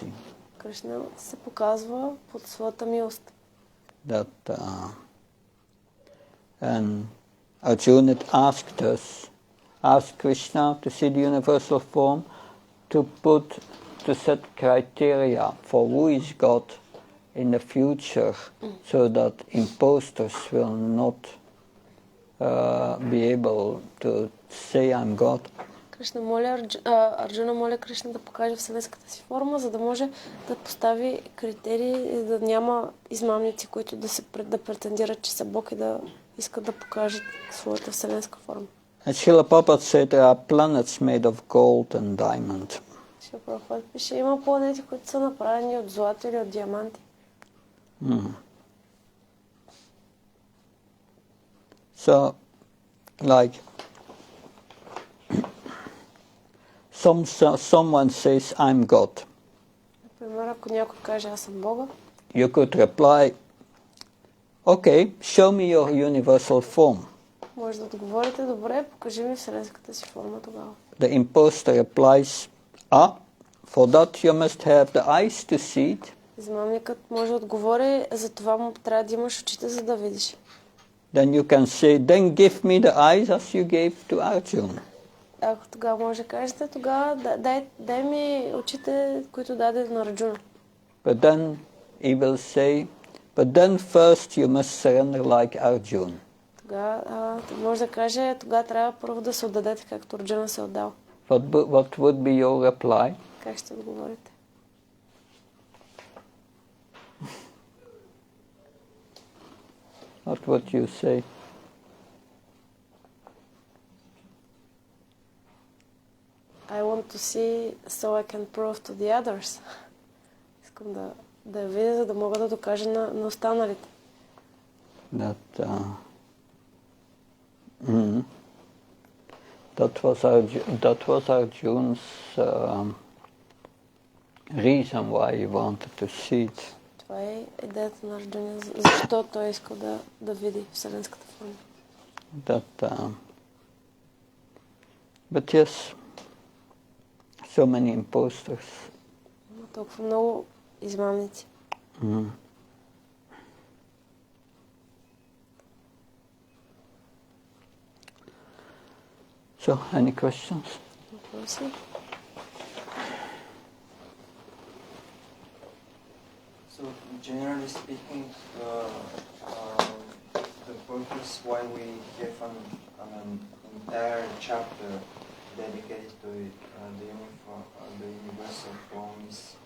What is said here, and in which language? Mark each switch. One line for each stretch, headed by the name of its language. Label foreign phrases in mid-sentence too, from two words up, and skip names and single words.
Bulgarian: Кришна се показва под своята милост.
English: That and Arjuna asked Krishna to see the universal form, to set criteria for who is God in the future, so that imposters will not be able to say I'm God.
Bulgarian: Арджуна моля Кришна да покаже вселенската си форма, за да може да постави критерии, да няма измамници, които да претендират, че са Бог и да искат да покажат своята вселенска форма.
English: And Srila Prabhupada said there are planets made of gold and diamond.
Bulgarian: Шрила Прабхупада пише, има планети, които са направени от злато или от диаманти.
English: So, like, someone says, I'm God.
Bulgarian: Например, ако някой каже, аз съм Бога,
English: You could reply, okay, show me your universal form.
Bulgarian: може да отговорите, добре, покажи ми вселенската си форма тогава.
English: The imposter replies, for that you must have the eyes to see it.
Bulgarian: Измамникът може да отговори, за това му трябва да имаш очите, за да видиш.
English: Then you can say, then give me the eyes as you gave to Arjuna.
Bulgarian: Ако тогава може да кажете, тогава дай ми очите, които даде на Арджуна.
English: But then he will say, but then first you must surrender like Arjuna.
Bulgarian: Тогава може да каже, тогава трябва първо да се отдадете, както Арджуна се отдал.
English: What would be your reply?
Bulgarian: Как ще отговорите?
English: What would you say? I want to see so I can prove to the others.
Bulgarian: Искам да я видя, за да мога да докажа на останалите.
English: That Mm. That was Arjuna's reason why he wanted to see it.
Bulgarian: Това е идеята на Арджуна, защо той искал да види вселенската форма.
English: But yes, so many imposters.
Bulgarian: Има толкова много измамници.
English: Mm. So, any questions?
Bulgarian: Въпроси?
English: So, generally speaking, the purpose why we have an entire chapter dedicated to the universal form is